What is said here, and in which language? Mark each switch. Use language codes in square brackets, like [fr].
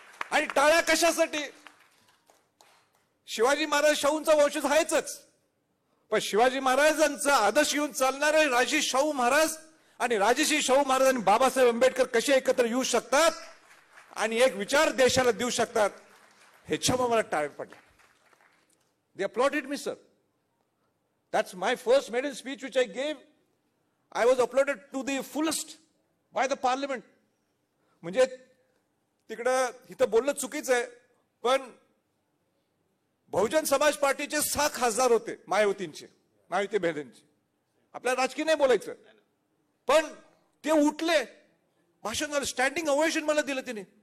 [mr] आणि टाळ्या कशासाठी? शिवाजी महाराज शाहूंचा वंशज आहेच, पण शिवाजी महाराजांचा आदर्श घेऊन चालणारे राजश्री शाहू महाराज आणि राजश्री शाहू महाराज आणि बाबासाहेब आंबेडकर कसे एकत्र येऊ शकतात आणि एक विचार देशाला देऊ शकतात ह्याच्यामुळे मला टाळ्या पडल्या. [en] They applauded me sir. That's my first maiden speech which I gave. I was uploaded to the fullest by the parliament. [mr] म्हणजे तिकडं इथं बोलणं चुकीचं आहे, पण बहुजन समाज पार्टीचे 6 खासदार होते मायावतींचे, मायावती बहिणींचे. आपल्याला राजकीय नाही बोलायचं, पण ते उठले, भाषण झालं, स्टँडिंग ओवेशन मला दिलं तिने.